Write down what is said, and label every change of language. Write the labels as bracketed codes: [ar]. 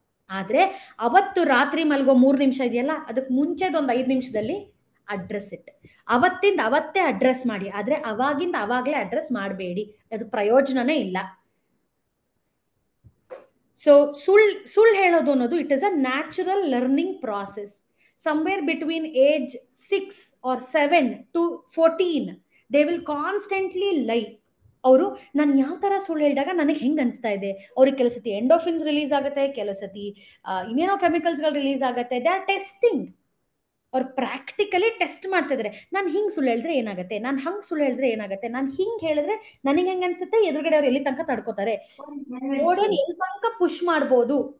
[kn] ಆದ್ರೆ ಅವತ್ತು ರಾತ್ರಿ ಮಲ್ಗೋ 3 ನಿಮಿಷ ಇದೆಯಲ್ಲ, ಅದಕ್ಕೆ ಮುಂಚೆದೊಂದು 5 ನಿಮಿಷದಲ್ಲಿ ಅಡ್ರೆಸ್ ಇಟ್. ಅವತ್ತಿಂದ ಅವತ್ತೇ ಅಡ್ರೆಸ್ ಮಾಡಿ. ಆದ್ರೆ ಅವಾಗಿಂದ ಅವಾಗ್ಲೇ ಅಡ್ರೆಸ್ ಮಾಡಬೇಡಿ, ಅದು ಪ್ರಯೋಜನನೇ ಇಲ್ಲ. ಸೊ ಸುಳ್ಳು ಹೇಳೋದು ಅನ್ನೋದು [en] It is a natural learning process. somewhere between age 6 or 7 to 14 they will constantly lie. [kn] ಅವರು ನಾನು ಯಾವ ತರ ಸುಳ್ಳು ಹೇಳಿದಾಗ ನನಗೆ ಹೆಂಗ್ ಅನ್ಸ್ತಾ ಇದೆ, ಅವ್ರಿಗೆ ಕೆಲವು ಸತಿ ಎಂಡೋಫಿನ್ಸ್ ರಿಲೀಸ್ ಆಗುತ್ತೆ, ಕೆಲವು ಸತಿ ಇನ್ನೇನೋ ಕೆಮಿಕಲ್ಸ್ಗಳು ರಿಲೀಸ್ ಆಗುತ್ತೆ. [en] They are testing. [kn] ಅವ್ರು ಪ್ರಾಕ್ಟಿಕಲಿ ಟೆಸ್ಟ್ ಮಾಡ್ತಾ ಇದಾರೆ. ನಾನು ಹಿಂಗ್ ಸುಳ್ಳು ಹೇಳಿದ್ರೆ ಏನಾಗುತ್ತೆ, ನಾನು ಹಂಗ್ ಸುಳ್ಳು ಹೇಳಿದ್ರೆ ಏನಾಗುತ್ತೆ, ನಾನು ಹಿಂಗ್ ಹೇಳಿದ್ರೆ ನನಗೆ ಹೆಂಗ್ ಅನ್ಸುತ್ತೆ, ಎದುರುಗಡೆ ಅವ್ರು ಎಲ್ಲಿ ತನಕ ತಡ್ಕೋತಾರೆ, ಓಡಿಯನ್ ಎಲ್ಲಿ ತನಕ ಪುಷ್ ಮಾಡ್ಬೋದು.